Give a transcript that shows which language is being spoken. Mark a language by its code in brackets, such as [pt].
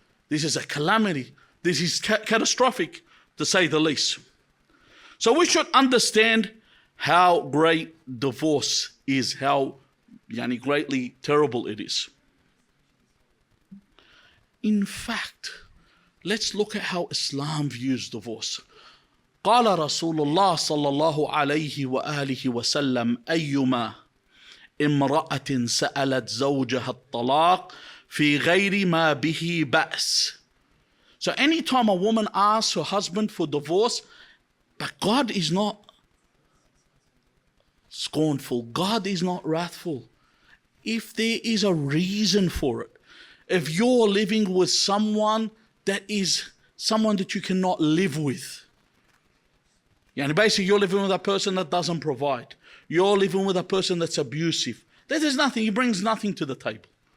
[en] This is a calamity. This is catastrophic, to say the least. So we should understand how great divorce is, how greatly terrible it is. In fact, let's look at how Islam views divorce. [ar] قال رسول الله صلى الله عليه وآله وسلم أيما امرأة سألت زوجها الطلاق في غير ما به بأس. [en] So anytime a woman asks her husband for divorce, but God is not scornful, God is not wrathful. If there is a reason for it, if you're living with someone that is someone that you cannot live with, basically you're living with a person that doesn't provide, you're living with a person that's abusive, there's nothing, he brings nothing to the table.